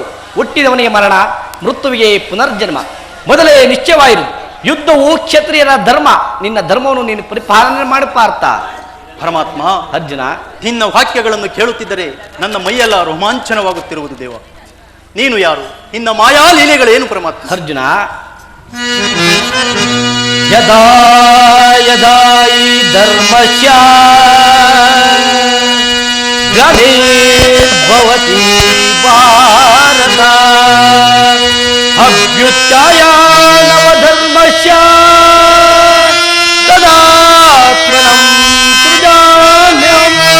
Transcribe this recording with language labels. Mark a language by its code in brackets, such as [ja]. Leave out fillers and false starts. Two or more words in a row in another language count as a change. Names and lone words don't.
[kn] ಹುಟ್ಟಿದವನಿಗೆ ಮರಣ, ಮೃತ್ಯುವಿಗೆ ಪುನರ್ಜನ್ಮ. ಮೊದಲೇ ನಿಶ್ಚಯವಾಯಿರು, ಯುದ್ಧವು ಕ್ಷತ್ರಿಯರ ಧರ್ಮ. ನಿನ್ನ ಧರ್ಮವನ್ನು ನೀನು ಪರಿಪಾಲನೆ ಮಾಡುವ ಅರ್ಥ. ಪರಮಾತ್ಮ. ಅರ್ಜುನ, ನಿನ್ನ ವಾಕ್ಯಗಳನ್ನು ಕೇಳುತ್ತಿದ್ದರೆ ನನ್ನ ಮೈಯೆಲ್ಲ ರೋಮಾಂಚನವಾಗುತ್ತಿರುವುದು ದೇವ. ನೀನು ಯಾರು? ನಿನ್ನ ಮಾಯಾ ಲೀಲೆಗಳೇನು ಪರಮಾತ್ಮ? [sa] ಅರ್ಜುನ, ಯದಾ ಯದಾ ಈ ಧರ್ಮಸ್ಯ ಗ್ಲಾನಿರ್ಭವತಿ ಭಾರತ ಅಭ್ಯುತ್ಥಾನವಧರ್ಮಸ್ಯ ತದಾತ್ಮನಂ ಸೃಜಾಮ್ಯಹಂ